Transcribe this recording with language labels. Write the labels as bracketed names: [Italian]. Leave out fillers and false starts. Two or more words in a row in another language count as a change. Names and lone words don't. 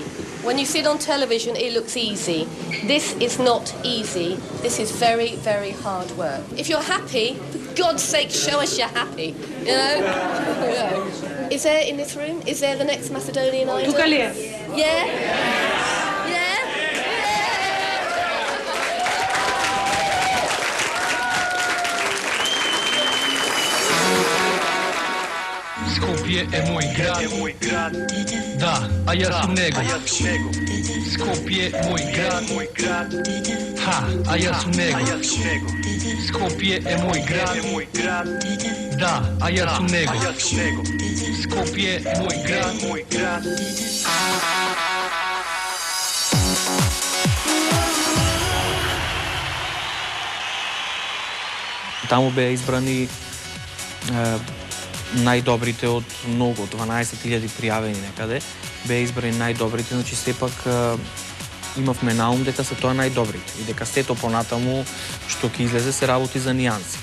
[English] When you see it on television, it looks easy. This is not easy. This is very, very hard work. If you're happy, for God's sake, show us you're happy. You know? Is there in this room? Is there the next Macedonian Idol? Yeah? Yeah? [Serbian] Skopje je moj grad, da, a ja sam nego. Skopje moj grad, ha, a ja sam nego. Skopje je moj grad, da, a ja sam nego. Skopje moj grad. [Macedonian] Таму беа избрани најдобрите од многу, 12.000 пријавени некаде, беа избрани најдобрите, значи сепак имавме наум дека се тоа најдобрите и дека сето понатаму што ќе излезе се работи за нијанси.